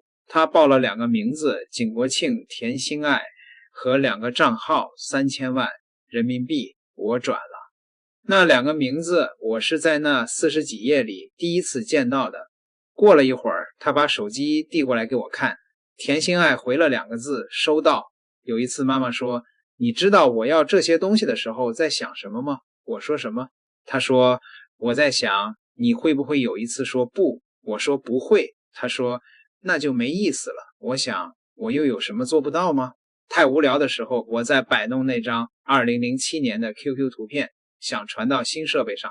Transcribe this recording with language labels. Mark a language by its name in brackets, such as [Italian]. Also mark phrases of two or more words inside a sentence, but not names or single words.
[Chinese] 她報了2個名字，景國慶、田心愛，和2個賬號，3000萬人民幣，我轉了。那2個名字我是在那40幾頁裡第一次見到的。過了一會兒，她把手機遞過來給我看，田心愛回了2個字，收到。有一次媽媽說，你知道我要這些東西的時候在想什麼嗎？我說什麼？她說我在想你會不會有一次說不。我說不會。她說那就沒意思了。我想我又有什麼做不到嗎？太無聊的時候，我在擺弄那張2007年的 QQ 圖片，想傳到新設備上。